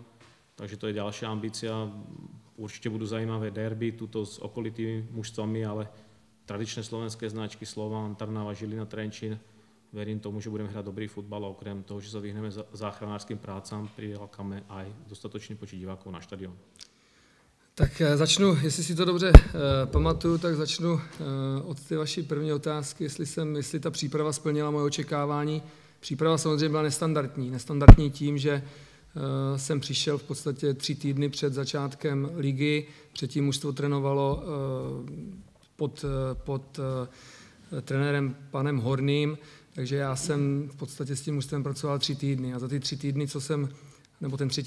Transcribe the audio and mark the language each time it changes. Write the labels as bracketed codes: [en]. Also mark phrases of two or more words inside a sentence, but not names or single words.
[sk] Takže to je ďalšia ambícia. Určite budú zaujímavé derby tuto s okolitými mužstvami, ale tradičné slovenské značky Slovan, Trnava, Žilina, Trenčín. Verím tomu, že budeme hrať dobrý futbal a okrem toho, že sa vyhneme záchranárskym prácam, prilákame aj dostatočný počet divákov na štadión. [cs] Tak začnu, jestli si to dobře pamatuju, tak začnu od té vaší první otázky, jestli ta příprava splnila moje očekávání. Příprava samozřejmě byla nestandardní tím, že jsem přišel v podstatě 3 týdny před začátkem ligy, předtím mužstvo trénovalo pod trenérem panem Horným, takže já jsem v podstatě s tím mužstvem pracoval 3 týdny a za ty 3 týdny, nebo ten 3.